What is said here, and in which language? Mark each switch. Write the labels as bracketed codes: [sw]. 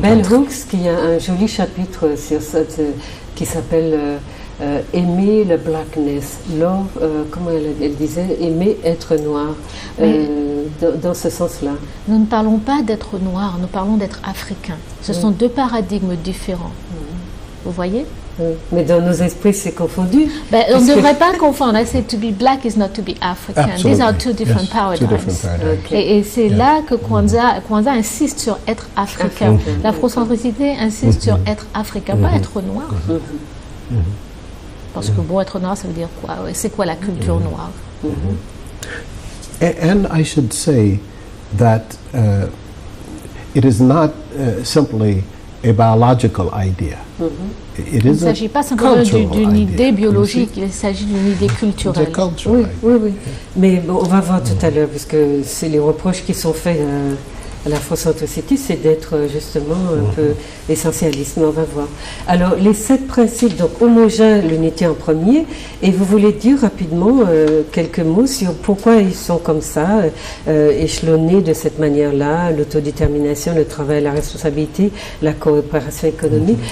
[fr] Bell Hooks, qui a un joli chapitre sur ça, qui s'appelle Aimer le blackness, love, comment elle disait, aimer être noir, dans ce sens-là. Nous ne parlons pas d'être noir, nous parlons d'être africain. Ce sont 2 paradigmes différents. Vous voyez? Mais dans nos esprits, c'est confondu. On ne devrait pas confondre. [en] I said to be black is not to be African. Absolutely. These are 2 different paradigms. [fr] Et c'est là que Kwanzaa insiste sur être africain. L'afrocentricité insiste sur être africain, pas être noir. Parce que bon, être noir, ça veut dire quoi? C'est quoi la culture noire? [en] And I should say that it is not simply a biological idea. [fr] Il ne s'agit pas simplement d'une idée biologique, il s'agit d'une idée culturelle. Oui. Mais bon, on va voir tout à l'heure, puisque c'est les reproches qui sont faits à l'afrocentricité, c'est d'être justement un peu essentialiste, mais on va voir. Alors, les 7 principes, donc homogène, l'unité en premier, et vous voulez dire rapidement quelques mots sur pourquoi ils sont comme ça, échelonnés de cette manière-là, l'autodétermination, le travail, la responsabilité, la coopération économique.